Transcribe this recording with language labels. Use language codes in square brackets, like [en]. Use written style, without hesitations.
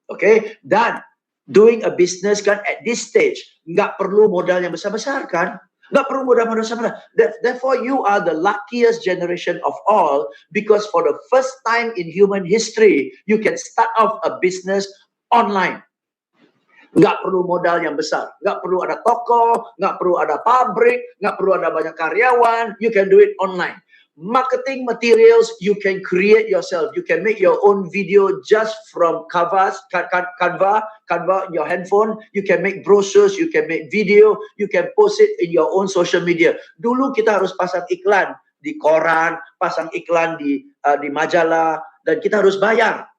[id] Okay, dan [en] doing a business [id] kan [en] at this stage [id] nggak perlu modal yang besar-besar kan, nggak perlu modal besar-besar. [en] Therefore, you are the luckiest generation of all because for the first time in human history, you can start off a business online. [id] Nggak perlu modal yang besar, nggak perlu ada toko, nggak perlu ada pabrik, nggak perlu ada banyak karyawan. [en] You can do it online. Marketing materials you can create yourself. You can make your own video just from Canva in your handphone. You can make brochures, you can make video, you can post it in your own social media. [id] Dulu kita harus pasang iklan di koran, pasang iklan di majalah, dan kita harus bayar.